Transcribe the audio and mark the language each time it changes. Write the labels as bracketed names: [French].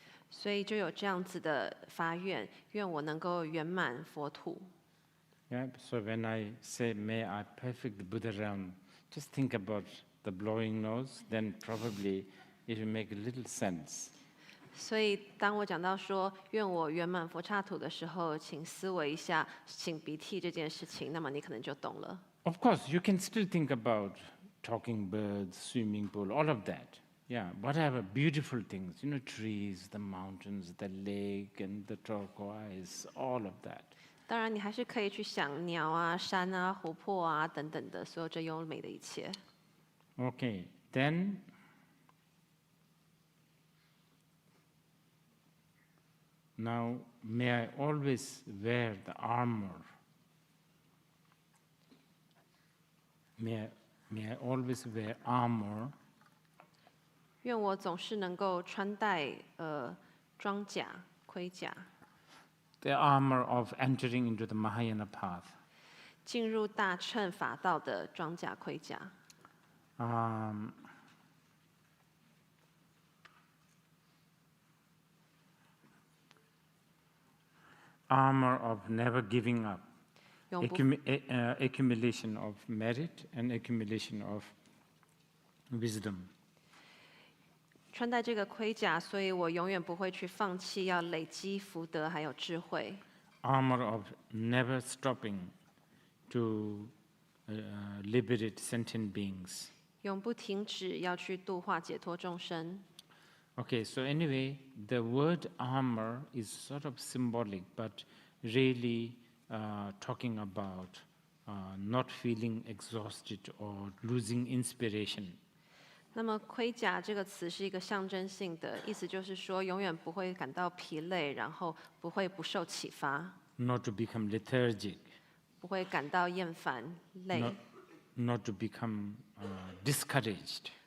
[Chinese] 所以就有这样子的发愿，愿我能够圆满佛土。 [English] Yeah, so when I say, may I perfect the Buddha realm, just think about the blowing nose, then probably it will make a little sense. [Chinese] 所以当我讲到说愿我圆满佛刹土的时候，请思维一下擤鼻涕这件事情，那么你可能就懂了。 [English] Of course, you can still think about talking birds, swimming pool, all of that. Yeah, whatever, beautiful things, trees, the mountains, the lake, and the turquoise, all of that. [Chinese] 当然，你还是可以去想鸟啊、山啊、湖泊啊等等的所有这优美的一切。 [English] Okay, then now may I always wear the armor. May I always wear armor [Chinese] 愿我总是能够穿戴装甲、盔甲， [English] the armor of entering into the Mahayana path. [Chinese] 进入大乘法道的装甲、盔甲。 [English] Armor of never giving up, [Chinese] 永不 [English] accumulation of merit and accumulation of wisdom. [Chinese] 穿戴这个盔甲，所以我永远不会去放弃要累积福德还有智慧。 [English] Armor of never stopping to liberate sentient beings. [Chinese] 永不停止要去度化解脱众生。 [English] Okay, so anyway, the word armor is sort of symbolic, but really talking about not feeling exhausted or losing inspiration. [Chinese] 那么盔甲这个词是一个象征性的，意思就是说永远不会感到疲累，然后不会不受启发， [English] Not to become lethargic, [Chinese] 不会感到厌烦、累， [English] not to become discouraged.